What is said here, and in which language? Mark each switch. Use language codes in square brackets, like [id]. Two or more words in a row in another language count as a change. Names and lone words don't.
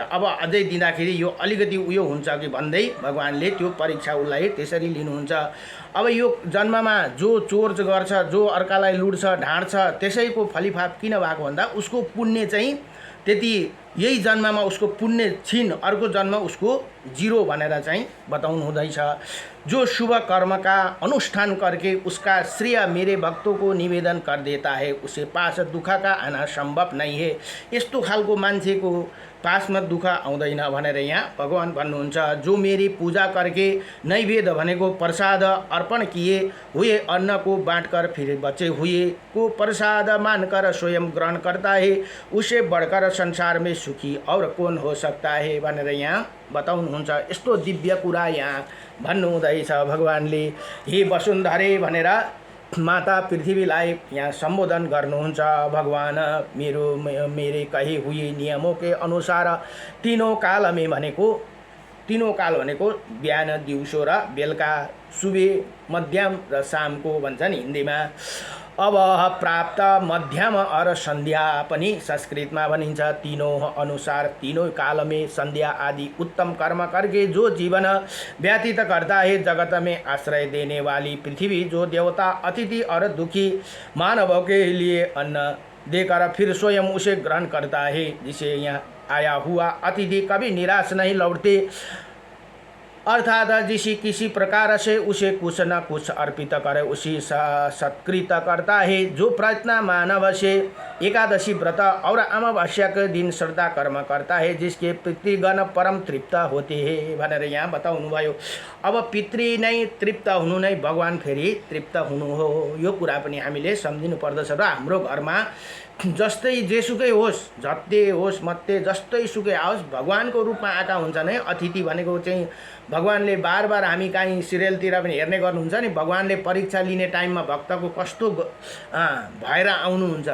[ne] अब अझै दिँदाखेरि यो अलिकति उयो हुन्छ कि भन्दै भगवानले त्यो परीक्षा उसलाई त्यसरी लिनुहुन्छ। अब यो जन्ममा जो चोर गर्छ, जो अर्कालाई लुट्छ, ढाँट्छ, त्यसैको फलिफाप किन भएको भन्दा उसको पुण्य चाहिँ त्यति यही जन्ममा उसको पुण्य छिन, अर्को जन्म उसको जिरो भनेर चाहिँ बताउनु हुँदैछ। [hi] जो शुभ कर्म का अनुष्ठान करके उसका श्रेय मेरे भक्तों को निवेदन कर देता है उसे पास दुख का आना संभव नहीं है। [ne] यस्तो खालको मान्छेको पासमा दुःख आउँदैन भनेर यहाँ भगवान भन्नुहुन्छ। [hi] जो मेरी पूजा करके नैवेद्य भनेको प्रसाद अर्पण किए हुए अन्न को बाँटकर फिर बचे हुए को प्रसाद मानकर स्वयं ग्रहण करता है उसे बढ़कर संसार में सुखी और कौन हो सकता है [ne] भनेर यहाँ बताउनुहुन्छ। यस्तो दिव्य कुरा यहाँ भन्नुहुँदैछ भगवानले। हे वसुन्धरे भनेर माता पृथ्वीलाई यहाँ सम्बोधन गर्नुहुन्छ भगवान। [hi] मेरे कहे हुए नियमों के अनुसार तीनों काल [ne] भनेको बिहान, दिउँसो र बेलुका, सुबह, मध्यम र शामको भन्छ नि हिन्दीमा। अब [hi] प्राप्त, मध्यम और संध्या [ne] पनि संस्कृतमा भनिन्छ। [hi] तीनों अनुसार तीनों काल में संध्या आदि उत्तम कर्म करके जो जीवन व्यतीत करता है जगत में आश्रय देने वाली पृथ्वी जो देवता अतिथि और दुखी मानवों के लिए अन्न देकर फिर स्वयं उसे ग्रहण करता है। जिसे यहाँ आया हुआ अतिथि कभी निराश नहीं लौटते, अर्थात जिसे किसी प्रकार से उसे कुछ न कुछ अर्पित करे उसी सत्कृत करता है। जो प्रयत्न मानव से एकादशी व्रत और अमावस्या के दिन श्रद्धा कर्म करता है जिसके पितृगण परम तृप्त होते हैं [ne] भनेर यहाँ बताउनु भयो। अब पितृ नै तृप्त हुनु नै भगवान फेरि तृप्त हुनु हो, यो कुरा पनि हामीले सम्झिनु पर्दछ। र हाम्रो घरमा जस्तै जेसुकै होस्, झट्टे होस्, मत्ते जस्तै सुकै आओस्, भगवानको रूपमा आएका हुन्छन् है। अतिथि भनेको चाहिँ भगवानले बार बार हामी कहीँ सिरियलतिर पनि हेर्ने गर्नुहुन्छ नि, भगवानले परीक्षा लिने टाइममा भक्तको कस्तो भएर आउनुहुन्छ।